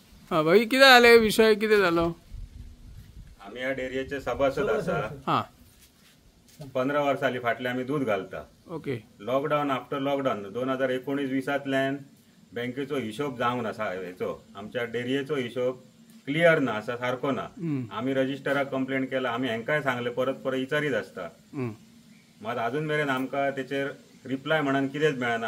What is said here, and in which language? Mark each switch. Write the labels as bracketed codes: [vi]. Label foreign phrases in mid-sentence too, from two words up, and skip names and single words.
[mr] हा भाई किती झाले विषय किती झालो? [kok] आम्ही या डेअरीचे सभासद असा हा 15 वर्सांली फाटले आम्ही दूध घालता. ओके. [en] lockdown after lockdown [kok] 2019-20 बँकेचो हिशोब जावंक ना हेचो आमच्या डेअरीचो हिशोब क्लियर ना असा सारखो ना. आम्ही रजिस्टराक कंप्लेंट केला. आम्ही हेंकाय सांगले परत विचारीत असता. मात अजून मेरेन आमकां तेचेर रिप्लाय म्हणून कितेंच मेळना.